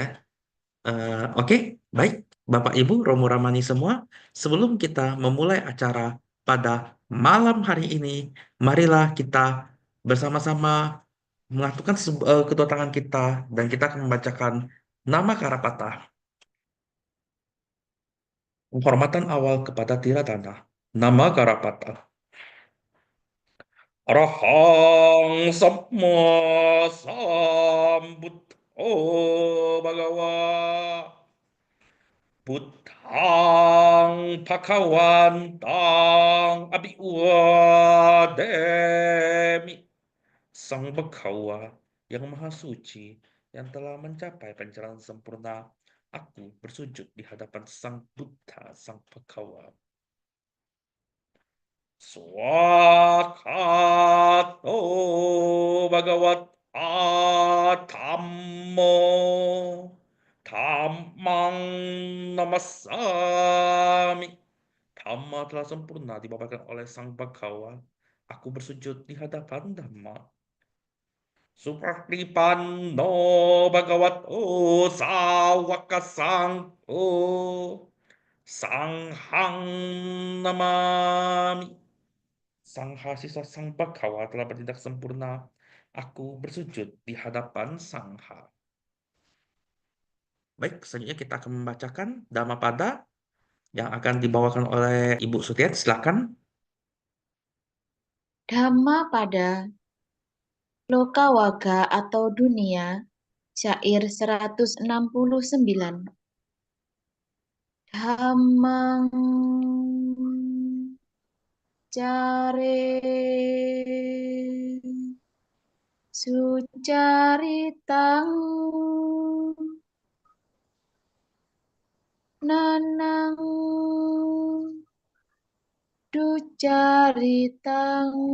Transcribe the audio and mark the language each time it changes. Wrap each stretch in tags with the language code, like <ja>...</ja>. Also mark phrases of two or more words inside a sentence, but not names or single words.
<id>Oke, baik Bapak Ibu, Romo Ramani semua, sebelum kita memulai acara pada malam hari ini, marilah kita bersama-sama melakukan kedua tangan kita dan kita akan membacakan nama Karapata. Penghormatan awal kepada Tiratana. Nama Karapata.</id> <pi>Arahang Samma Sambuddho Bhagawa. Buddhang Bhagawantang Abhiwademi.</pi> <id>Sang Bhagawa yang Maha Suci yang telah mencapai pencerahan sempurna. Aku bersujud di hadapan Sang Buddha, Sang Bhagawa.</id> <pi>Swakato Bhagavata Dhammo Dhammang Namasami.</pi> <id>Dhamma telah sempurna dibawakan oleh Sang Bhagawa. Aku bersujud di hadapan Dhamma.</id> <pi>Supraklipano Bhagavato Sawaka Sangho Sanghang Namami.</pi> <id>Sang Hasiswa Sang Bhagawa telah bertindak sempurna. Aku bersujud di hadapan Sangha. Baik, selanjutnya kita akan membacakan Dhammapada yang akan dibawakan oleh Ibu Sutiat. Silakan. Dhammapada Lokawaga atau dunia, syair 169.</id> <pi>Dhammang care sucaritang nanang ducaritang</pi>